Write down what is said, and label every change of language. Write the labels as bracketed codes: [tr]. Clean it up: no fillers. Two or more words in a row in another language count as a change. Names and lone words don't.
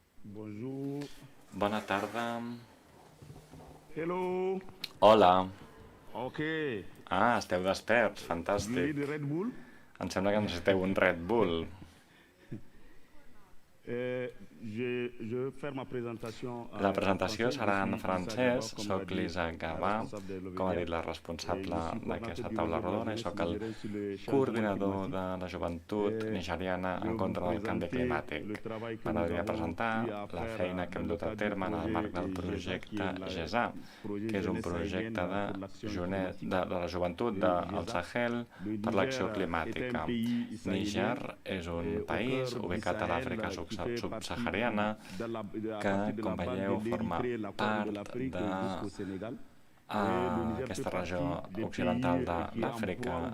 [fr] Bonjour. [ca] Bona tarda. [en] Hello. [es] Hola. [en] Ok. [ca] Esteu desperts, [en] You [ca] fantàstic. [en] need Red Bull? [ca] Em sembla que necessiteu un Red Bull. [fr] Je vais faire ma présentation [ca] La [fr] en [ca] presentació [fr] français. [ca] serà en [fr] Je suis [ca] francès. [fr] Issa Gaba, [ca] Soc [fr] comme l'a [ca] l'Isa [fr] dit la [ca] Gabà, [fr] responsable de [ca] com ha [fr] l'OVDIA. [ca] dit la [fr] Je [ca] responsable [fr] suis [ca] d'aquesta [fr] coordinateur du [ca] taula [fr] réseau de la [ca] rodona i [fr] jeunesse [ca] sóc el [fr] nigérienne sur le changement [ca] coordinador [fr] climatique. [ca] de la joventut nigeriana [fr] Je [ca] en [fr] vais [ca] contra [fr] vous [ca] del canvi [fr] présenter [ca] climàtic. [fr] le travail que nous [ca] M'agradaria [fr] avons [ca] presentar [fr] eu à [ca] la [fr] faire [ca] feina que hem [fr] dans le [ca] dut a [fr] cadre du [ca] terme en el marc [fr] projet [ca] del [fr] GESA, qui [ca] projecte [fr] est [ca] GESA, [fr] projet [ca] que és un [fr] jeunesse [ca] projecte [fr] sahélienne pour l'action climatique. [ca] de la joventut del Sahel per l'acció climàtica. Níger és un país ubicat a l'Àfrica subsahariana que, com veieu, forma part d'aquesta regió occidental de l'Àfrica.